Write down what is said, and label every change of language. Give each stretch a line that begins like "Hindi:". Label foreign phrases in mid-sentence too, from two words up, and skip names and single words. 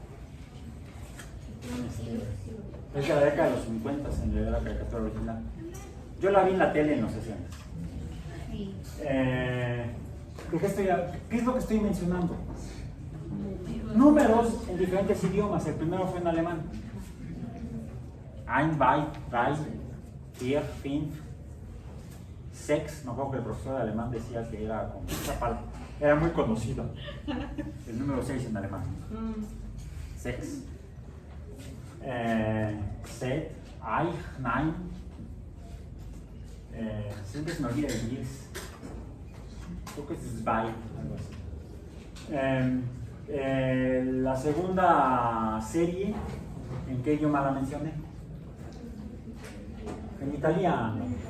Spanish: Es de la década de los 50, en realidad, la caricatura original. Yo la vi en la tele en los 60. ¿Qué es lo que estoy mencionando? Números en diferentes idiomas. El primero fue en alemán.
German: Ein, zwei, drei, vier, fünf, sechs.
Spanish: No creo que el profesor de alemán decía que era como esa palabra. Era muy conocido. El número 6 en alemán.
German: Sechs. Set, eich, nein.
Spanish: Siempre se me olvida el 10. Creo que es zwei, algo así. La segunda serie, ¿en qué idioma la mencioné? En italiano.